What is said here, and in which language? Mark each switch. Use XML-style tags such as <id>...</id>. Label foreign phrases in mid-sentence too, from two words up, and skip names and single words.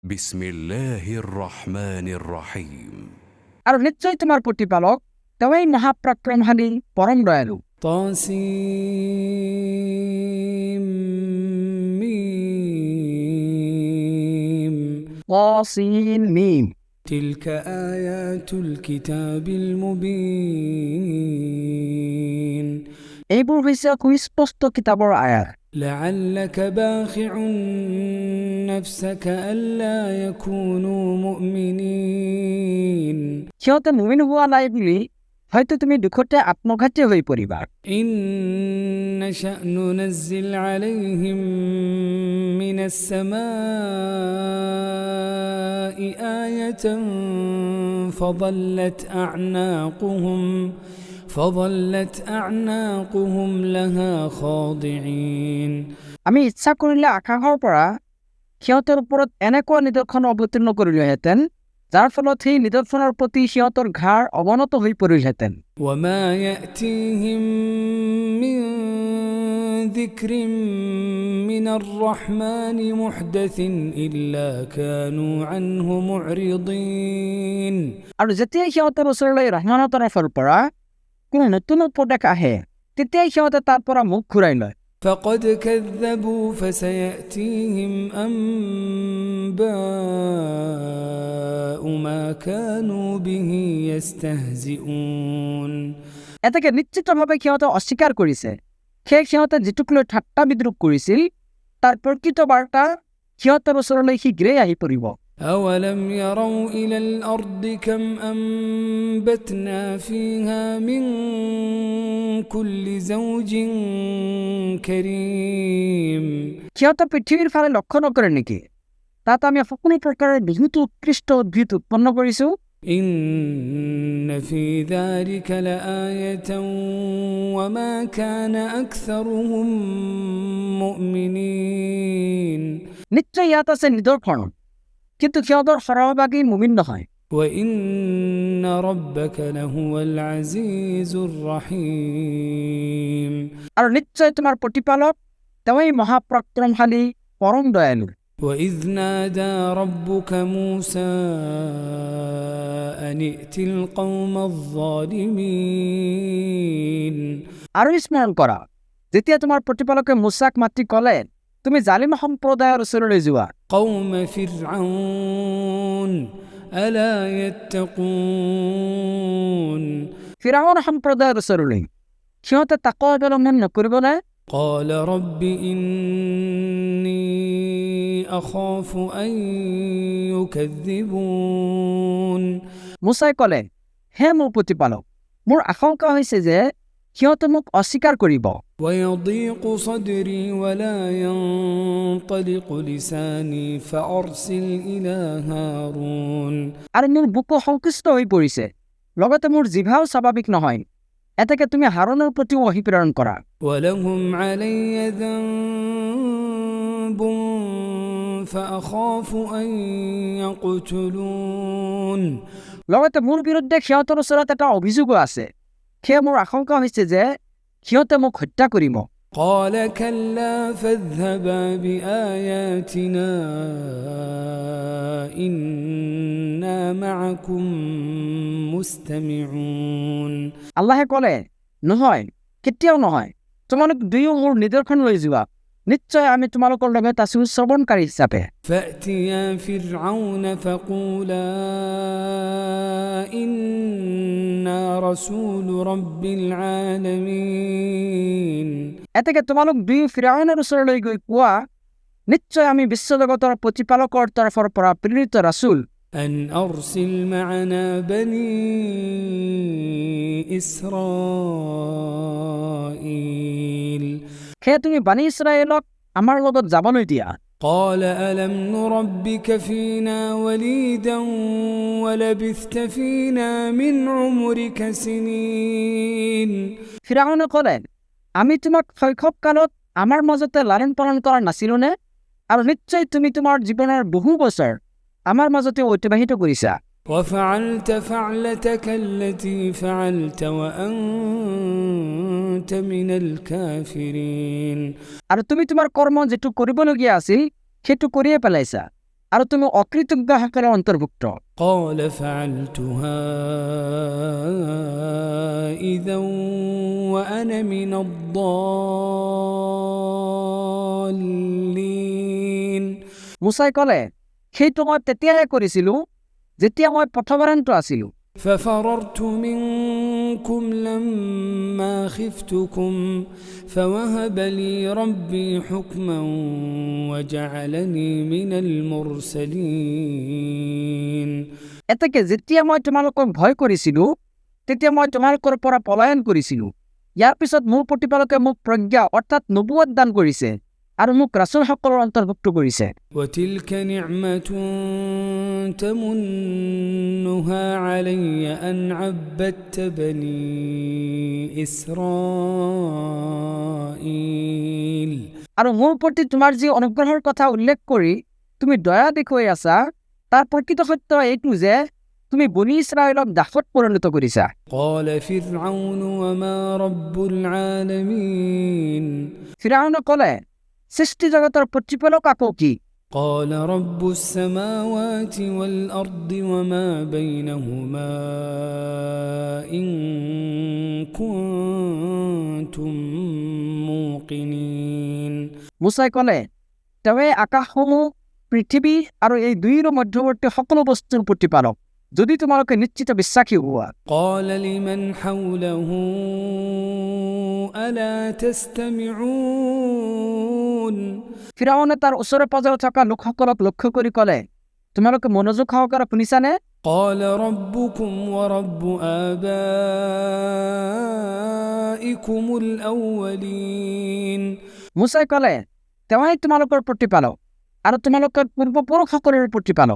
<ar>بسم الله الرحمن الرحيم.</ar> <bn>আর নিশ্চয়ই তোমার প্রতিপালক তেমনি মহাপরাক্রমশালী পরম দয়ালু।</bn> <ar>طسم. تلك آيات الكتاب المبين</ar> <as>এইবোৰ হৈছে সুস্পষ্ট কিতাপৰ আয়াত।</as> <ar>لعلك باخع نفسك ألا يكونوا مؤمنين</ar> <as>সিহঁতে মুমিন হোৱা নাই বুলি হয়তো তুমি দুখতে আত্মঘাতী হৈ পৰিবা।</as> <ar>إن نشأ ننزل عليهم من السماء آية فظلت أعناقهم لها خاضعين</ar> <as>আমি ইচ্ছা কৰিলে আকাশৰ পৰা সিহঁতৰ ওপৰত এনেকুৱা নিদৰ্শন অৱতীৰ্ণ কৰিলোহেঁতেন যাৰ ফলত সেই নিদৰ্শনৰ প্ৰতি সিহঁতৰ ঘাৰ অৱনত হৈ পৰিলহেঁতেন।</as> <ar>وما يأتيهم من ذكر من الرحمن محدث إلا كانوا عنه معرضين</ar> <as>আৰু যেতিয়াই সিহঁতৰ ওচৰলৈ ৰহমানৰ তৰফৰ পৰা কোনো নতুন উপদেশ আহে তেতিয়াই সিহঁতে তাৰ পৰা মুখ ঘূৰাই লয়।</as> <ar>فقد كذبوا فسيأتيهم أنباء ما كانوا به يستهزئون</ar> <as>এতেকে নিশ্চিতভাৱে সিহঁতে অস্বীকাৰ কৰিছে, সেই সিহঁতে যিটোক লৈ ঠাট্টা বিদ্ৰূপ কৰিছিল তাৰ প্ৰকৃত বাৰ্তা সিহঁতৰ ওচৰলৈ শীঘ্ৰেই আহি পৰিব।</as> <ar>أولم يروا إلى الأرض كم أنبتنا فيها من كل زوج كريم</ar> <as>সিহঁতে পৃথিৱীৰ ফালে লক্ষ্য নকৰে নেকি? তাত আমি সকলো প্ৰকাৰৰ বহুত উৎকৃষ্ট উদ্ভিদ উৎপন্ন কৰিছো।</as> <ar>إن في ذلك لآية وما كان أكثرهم مؤمنين</ar> <as>নিশ্চয় ইয়াত আছে নিদৰ্শন, কিন্তু সিহঁতৰ সৰহভাগী মুমিন নহয়।</as> <ar>وإن ربك لهو العزيز الرحيم</ar> <as>আৰু নিশ্চয় তোমাৰ প্ৰতিপালক তেওঁই মহাপৰাক্ৰমশালী পৰম দয়ালু।</as> <ar>وإذ نادى ربك موسى أن ائت القوم الظالمين</ar> <as>আৰু স্মৰণ কৰা যেতিয়া তোমাৰ প্ৰতিপালকে মুছাক মাতি ক'লে তুমি জালিম সম্প্ৰদায়ৰ ওচৰলৈ যোৱা।</as> <ar>قوم فرعون ألا يتقون</ar> <as>ফিৰাউন সম্প্ৰদায়ৰ ওচৰলৈ সিহঁতে তাকো অৱলম্বন নকৰিবনে?</as> <ar>قال رب إني أخاف أن يكذبون</ar> <as>মুছাই ক'লে হে মোৰ প্ৰতিপালক, মোৰ আশংকা হৈছে যে সিহঁতে মোক অস্বীকাৰ কৰিব।</as> <ar>ويضيق صدري ولا ينطلق لساني فأرسل إلى هارون</ar> <as>আৰু মোৰ বুকু সংকুষ্ট হৈ পৰিছে, লগতে মোৰ জিভাও স্বাভাৱিক নহয়, এতেকে তুমি হাৰুনৰ প্ৰতিও ওহী প্ৰেৰণ কৰা।</as> <ar>ولهم علي ذنب فأخاف أن يقتلون</ar> <as>লগতে মোৰ বিৰুদ্ধে সিহঁতৰ ওচৰত এটা অভিযোগো আছে, সেয়ে মোৰ আশংকা হৈছে যে সিহঁতে মোক হত্যা কৰিব।</as> <ar>قال كلا فاذهبا بآياتنا إنا معكم مستمعون</ar> <as>আল্লাহে ক'লে নহয়, কেতিয়াও নহয়, তোমালোক দুয়ো মোৰ নিদৰ্শন লৈ যোৱা, নিশ্চয় আমি তোমালোকৰ লগত আছো শ্ৰৱণকাৰী হিচাপে।</as> <ar>فأتيا فرعون فقولا إنا رسول رب العالمين</ar> <as>এতেকে তোমালোক দুয়ো ফিৰাউনৰ ওচৰলৈ গৈ কোৱা নিশ্চয় আমি বিশ্বজগতৰ প্ৰতিপালকৰ তৰফৰ পৰা প্ৰেৰিত ৰাছুল।</as> <ar>أن أرسل معنا بني إسرائيل</ar> <as>সেয়ে তুমি বানি ইছৰাইলক আমাৰ লগত যাবলৈ দিয়া।</as> <ar>قال ألم نربك فينا وليدا ولبثت فينا من عمرك سنين</ar> <as>ফিৰাউনে ক'লে আমি তোমাক শৈশৱকালত আমাৰ মাজতে লালন পালন কৰা নাছিলোনে? আৰু নিশ্চয় তুমি তোমাৰ জীৱনৰ বহু বছৰ আমাৰ মাজতে অতিবাহিত কৰিছা।</as> <ar>وفعلت فعلتك التي فعلت وأنت من الكافرين</ar> <as>আৰু তুমি তোমাৰ কৰ্ম যেটো কৰিবলগীয়া আছিল সেইটো কৰিয়ে পেলাইছা, আৰু তুমি অকৃতজ্ঞসকলৰ অন্তৰ্ভুক্ত।</as> <ar>قال فعلتها إذا وأنا من الضالين</ar> <as>মুছাই ক'লে, সেইটো মই তেতিয়াহে কৰিছিলোঁ যেতিয়া মই পথভ্ৰান্ত আছিলোঁ।</as> <ar>ففررت منكم لما خفتكم فوهب لي ربي حكما وجعلني من المرسلين</ar> <as>এতেকে যেতিয়া মই তোমালোকক ভয় কৰিছিলোঁ তেতিয়া মই তোমালোকৰ পৰা পলায়ন কৰিছিলোঁ। ইয়াৰ পিছত মোৰ প্ৰতিপালকে মোক প্ৰজ্ঞা অৰ্থাৎ নবুৱত দান কৰিছে আৰু মোক ৰাসূলসকলৰ অন্তৰ্ভুক্ত কৰিছে।</as> <ar>وتلك نعمة تمنها علي أن عبدت بني إسرائيل</ar> <as>আৰু মোৰ প্ৰতি তোমাৰ যি অনুগ্ৰহৰ কথা উল্লেখ কৰি তুমি দয়া দেখুৱাই আছা তাৰ প্ৰকৃত সত্য এইটো যে তুমি বনি ইছৰাইলক দাসত পৰিণত কৰিছা।</as> <ar>قال فرعون وما رب العالمين</ar> <as>ফিৰাউনে ক'লে, সৃষ্টি জগতৰ প্ৰতিপালক আকৌ কি?</as> <ar>قال رب السماوات والأرض وما بينهما إن كنتم موقنين</ar> <as>মুছাই ক'লে, তেওঁৱে আকাশসমূহ পৃথিৱী আৰু এই দুয়োৰ মধ্যৱৰ্তী সকলো বস্তুৰ প্ৰতিপালক যদি তোমালোকে নিশ্চিত বিশ্বাসী হোৱা।</as> <ar>قال لمن حوله ألا تستمعون</ar> <as>ফিৰাউনে তাৰ ওচৰে পাজৰে থকা লোকসকলক লক্ষ্য কৰি ক'লে, তোমালোকে মনোযোগ সহকাৰে শুনিছানে?</as> <ar>قال ربكم ورب آبائكم الأولين</ar> <as>মুছাই ক'লে, তেওঁৱে তোমালোকৰ প্ৰতিপালক আৰু তোমালোকৰ পূৰ্বপুৰুষসকলৰ প্ৰতিপালক।</as>